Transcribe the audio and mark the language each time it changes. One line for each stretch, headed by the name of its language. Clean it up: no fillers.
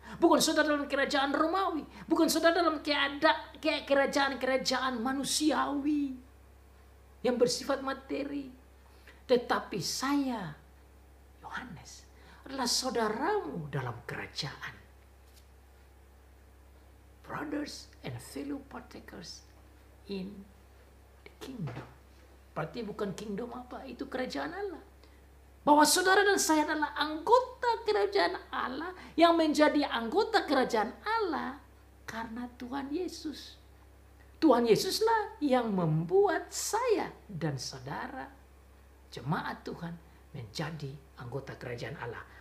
Indonesian: Bukan saudara dalam kerajaan Romawi. Bukan saudara dalam kerajaan-kerajaan manusiawi yang bersifat materi. Tetapi saya, Yohanes, adalah saudaramu dalam kerajaan.
English: Brothers and fellow partakers in the kingdom.
Indonesian: Berarti bukan kingdom apa? Itu kerajaan Allah. Bahwa saudara dan saya adalah anggota kerajaan Allah yang menjadi anggota kerajaan Allah karena Tuhan Yesus. Tuhan Yesuslah yang membuat saya dan saudara, jemaat Tuhan, menjadi anggota kerajaan Allah.